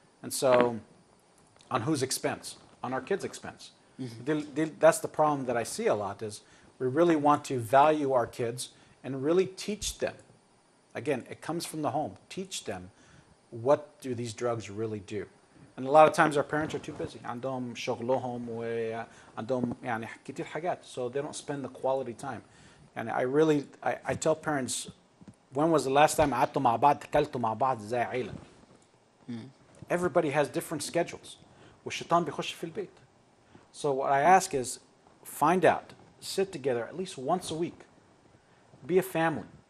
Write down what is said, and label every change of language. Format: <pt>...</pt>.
<en>And so on whose expense? On our kids' expense. That's the problem that I see a lot is we really want to value our kids and really teach them. Again, it comes from the home. Teach them what do these drugs really do. And a lot of times our parents are too busy.</en> <ar>عندهم شغلهم وعندهم يعني كتير حاجات.</ar> <en>So they don't spend the quality time. And I tell parents, when was the last time</en> <ar>قعدتوا مع بعض تكلتوا مع بعض زي عيلة?</ar> <en>Everybody has different schedules.</en> <ar>والشيطان بيخش في البيت.</ar> <en>So what I ask is, find out, sit together at least once a week. Be a family.</en>